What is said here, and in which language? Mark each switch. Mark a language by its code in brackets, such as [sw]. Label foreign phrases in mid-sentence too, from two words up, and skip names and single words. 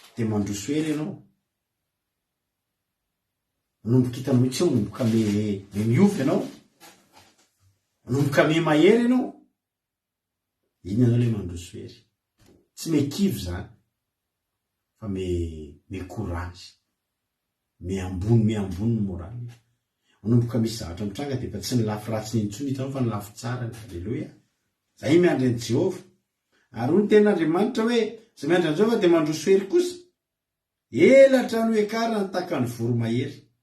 [mg] de mandrosoery ianao, manomboka hitanao mihitsy eo, manomboka me miovy ianao, manomboka me mahery ianao, iny ianao le mandrosoery. Tsy mekivy zany fa me courage, me ambony ny moraly. Manomboka misy zavatra mitranga de fa tsy ny lafy ratsy intsony hitanao fa ny lafy tsara. Alleluia. Zay miandry an Jehova. Ary hoy ny ten'Andriamanitra hoe zay miandry an Jehova de mandrosoery kosa, elatra no ekarany tahaka ny voromahery.